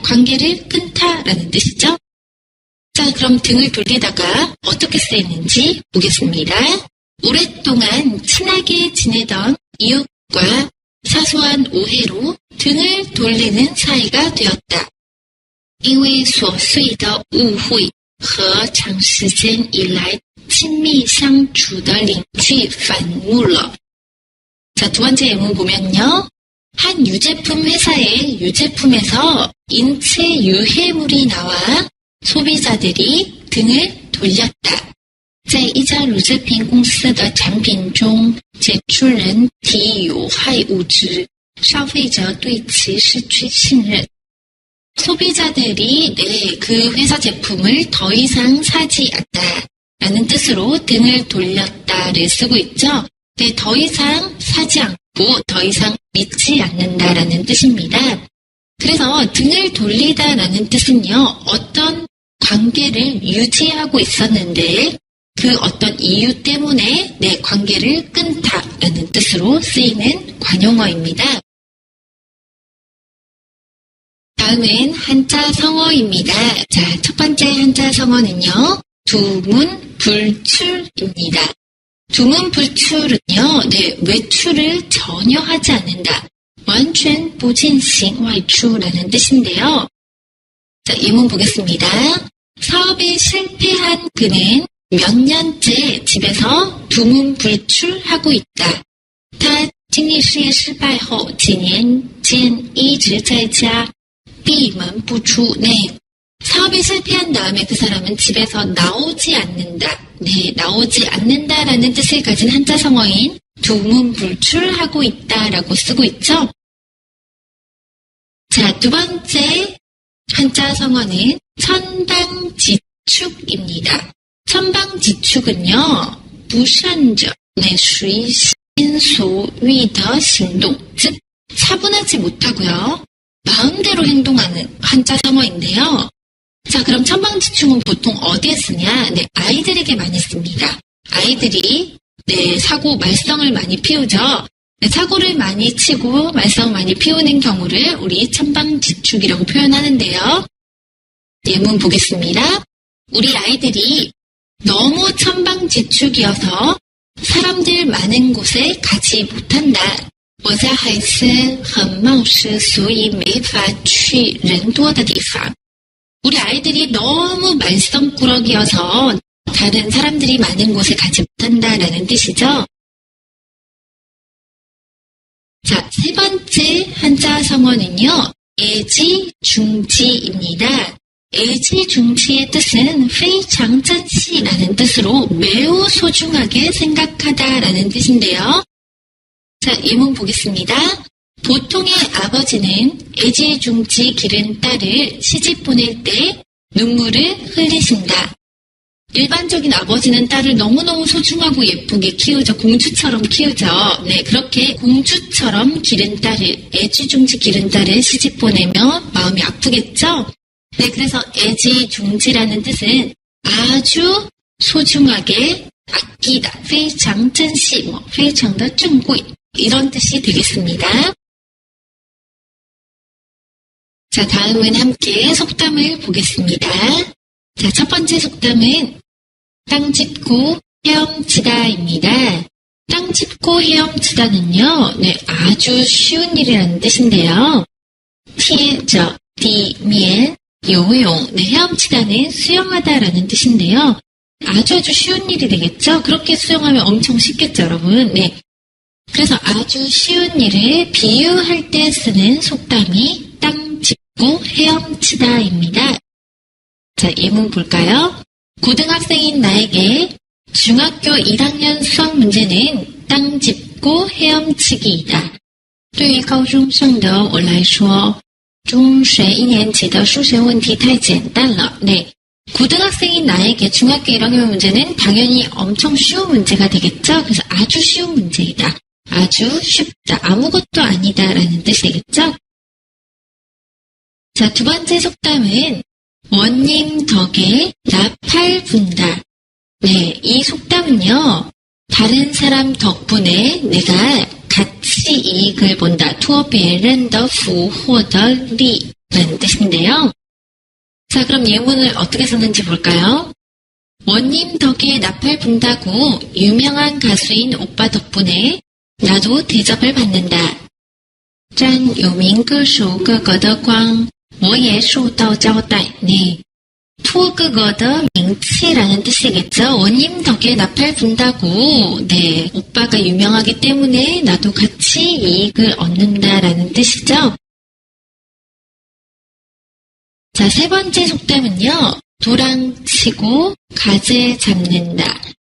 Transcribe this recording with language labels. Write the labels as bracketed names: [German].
[Korean] 관계를 끊다라는 뜻이죠. 자, 그럼 등을 돌리다가 어떻게 쓰이는지 보겠습니다. 오랫동안 친하게 지내던 이웃과 사소한 오해로 등을 돌리는 사이가 되었다. [Chinese] 因为琐碎的误会和长时间以来亲密相处的邻居反目了. [Korean] 자, 두 번째 예문 보면요. 한 유제품 회사의 유제품에서 인체 유해물이 나와 소비자들이 등을 돌렸다. [Chinese] 在一家乳制品公司的产品中检出人体有害物质，消费者对其失去信任. [Korean] 소비자들이 그 회사 제품을 더 이상 사지 않다라는 뜻으로 등을 돌렸다를 쓰고 있죠. 네, 더 이상 사지 않고 더 이상 믿지 않는다라는 뜻입니다. 그래서 등을 돌리다라는 뜻은요. 어떤 관계를 유지하고 있었는데 그 어떤 이유 때문에 내 관계를 끊다라는 뜻으로 쓰이는 관용어입니다. 다음은 한자 성어입니다. 자, 첫 번째 한자 성어는요. 두문불출입니다. 두문불출은요. 네, 외출을 전혀 하지 않는다. [Chinese] 完全不进行外出 [Korean] 라는 뜻인데요. 자, 예문 보겠습니다. 사업에 실패한 그는 몇 년째 집에서 두문불출하고 있다. [Chinese] 他经历事业失败后几年间一直在家闭门不出. [Korean] 네, 사업에 실패한 다음에 그 사람은 집에서 나오지 않는다. 네, 나오지 않는다라는 뜻을 가진 한자 성어인 두문불출하고 있다라고 쓰고 있죠. 자, 두 번째 한자 성어는 천방지축입니다. 천방지축은요, [Chinese] 不善者, [Korean] 네, [Chinese] 随心所欲的行动, [Korean] 즉 차분하지 못하고요. 마음대로 행동하는 한자 성어인데요. 자, 그럼 천방지축은 보통 어디에 쓰냐? 네, 아이들에게 많이 씁니다. 아이들이 네, 사고 말썽을 많이 피우죠. 사고를 많이 치고 말썽 많이 피우는 경우를 우리 천방지축이라고 표현하는데요. 예문 보겠습니다. 우리 아이들이 너무 천방지축이어서 사람들 많은 곳에 가지 못한다. [Chinese] 我家孩子很冒失，所以没法去人多的地方。 [Korean] 우리 아이들이 너무 말썽꾸러기여서 다른 사람들이 많은 곳에 가지 못한다라는 뜻이죠. 자, 세 번째 한자 성어는요. 애지중지입니다. 애지중지의 뜻은 [Chinese] 非常珍惜 [Korean] 라는 뜻으로 매우 소중하게 생각하다라는 뜻인데요. 자, 예문 보겠습니다. 보통의 아버지는 애지중지 기른 딸을 시집 보낼 때 눈물을 흘리신다. 일반적인 아버지는 딸을 너무너무 소중하고 예쁘게 키우죠. 공주처럼 키우죠. 네, 그렇게 공주처럼 기른 딸을, 애지중지 기른 딸을 시집 보내면 마음이 아프겠죠? 네, 그래서 애지중지라는 뜻은 아주 소중하게 아끼다. [Chinese] 非常珍惜, 非常的珍贵 [Korean] 이런 뜻이 되겠습니다. 자, 다음은 함께 속담을 보겠습니다. 자, 첫 번째 속담은 땅 짚고 헤엄치다입니다. 땅 짚고 헤엄치다는요, 네, 아주 쉬운 일이라는 뜻인데요. [Chinese] 贴着地面游泳, [Korean] 네, 헤엄치다는 수영하다라는 뜻인데요. 아주 쉬운 일이 되겠죠? 그렇게 수영하면 엄청 쉽겠죠, 여러분? 네. 그래서 아주 쉬운 일을 비유할 때 쓰는 속담이 땅 짚고 헤엄치다입니다. 자, 예문 볼까요? 고등학생인 나에게 중학교 1학년 수학 문제는 땅 짚고 헤엄치기이다. [Chinese] 对于高中生的我来说，中学1年级的数学问题太简单了. [Korean] 네. 고등학생인 나에게 중학교 1학년 문제는 당연히 엄청 쉬운 문제가 되겠죠? 그래서 아주 쉬운 문제이다. 아주 쉽다. 아무것도 아니다라는 뜻이 되겠죠? 자, 두 번째 속담은 원님 덕에 나팔 분다. 네, 이 속담은요. 다른 사람 덕분에 내가 같이 이익을 본다. [Chinese] 托别人的福获得利 [Korean] 라는 뜻인데요. 자, 그럼 예문을 어떻게 썼는지 볼까요? 원님 덕에 나팔 분다고 유명한 가수인 오빠 덕분에 나도 대접을 받는다. [Chinese] 占有名歌手哥哥的光我也受到招待. [Korean] 네. [Chinese] 托哥哥的名气 [Korean] 라는 뜻이겠죠. 원님 덕에 나팔 분다고, 네, 오빠가 유명하기 때문에 나도 같이 이익을 얻는다라는 뜻이죠. 자, 세 번째 속담은요. 도랑치고 가재 잡는다.